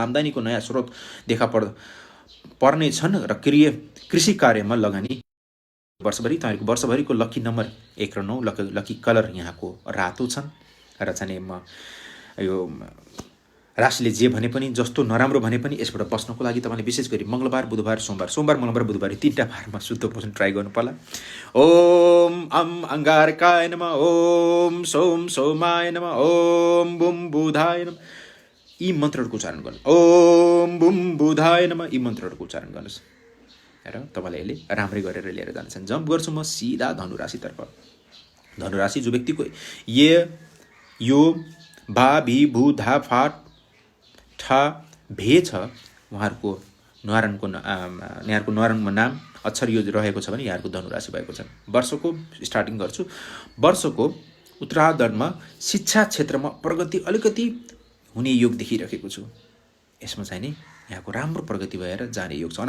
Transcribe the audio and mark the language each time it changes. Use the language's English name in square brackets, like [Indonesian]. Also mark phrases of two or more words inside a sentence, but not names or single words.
[Nepali] आम्दानीको नयाँ स्रोत देखा पर्ने छन् र कृषि कार्यमा लगानी वर्षभरि। तपाईँको वर्षभरिको [English] lucky number [Nepali] 1 र 9, [English] lucky color [Nepali] यहाँको रातो छन्। र चाहिँ म यो राशिले जे भने पनि, जस्तो नराम्रो भने पनि यसबाट बस्नको लागि तपाईँले विशेष गरी मङ्गलबार बुधबार सोमबार मंगलबार बुधबार 3टा बारमा शुद्ध पोषण ट्राई गर्नु पर्ला। [Sanskrit] ओम अम अंगारकाय नमः, ओम सोम सोमाय नमः, ओम बुम बुधाय नमः [Nepali] यी मन्त्रहरूको उच्चारण गर्नु। [Sanskrit] ओम बुम बुधाय नमः [Nepali] यी मन्त्रहरूको उच्चारण गर्नुहोस् र तपाईँले यसले राम्रै गरेर लिएर जान्छन्। जम्प गर्छु म सिधा धनुराशितर्फ। धनुराशि जो व्यक्तिको यो भा भी भू धा फा ठा भे छ, उहाँहरूको न्वारानको नाम अक्षर यो रहेको छ भने यहाँहरूको धनुराशि भएको छ। वर्षको स्टार्टिङ गर्छु। वर्षको उत्तरार्धमा शिक्षा क्षेत्रमा प्रगति अलिकति हुने योग देखिरहेको छु। यसमा चाहिँ नि यहाँको राम्रो प्रगति भएर जाने योग छ।